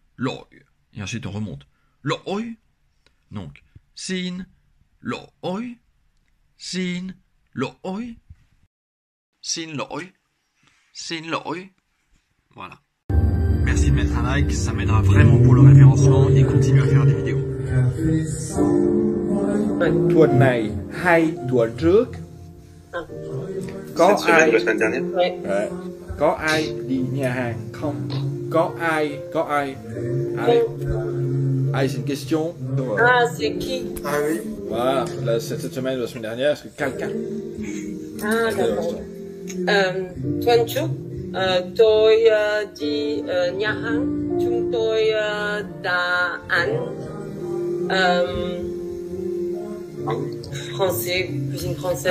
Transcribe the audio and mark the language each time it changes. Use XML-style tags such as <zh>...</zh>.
<vi>Lỗi.</vi> <fr>Et ensuite on remonte. Lỗi. Donc</fr> <vi>xin lỗi. Xin lỗi. Xin lỗi. Xin lỗi.</vi> <fr>Voilà. Merci de mettre un like, ça m'aidera vraiment pour le référencement et continuer à faire des vidéos.</fr> <vi>Tuần này hay tuần trước có</vi> <fr>Cette semaine</fr> <vi>ai</vi> <fr>ou la semaine dernière? Ouais.</fr> <vi>Có ai đi nhà hàng không? Có ai</vi> <fr>allez. Allez, c'est une question. Ah, c'est qui? Ah oui. Voilà, là, cette semaine ou la semaine dernière, est-ce que quelqu'un? Ah, d'accord.</fr> <vi>Tuần trước, tôi đi nhà hàng, chúng tôi đã ăn</vi> <fr>français, cuisine française.</fr>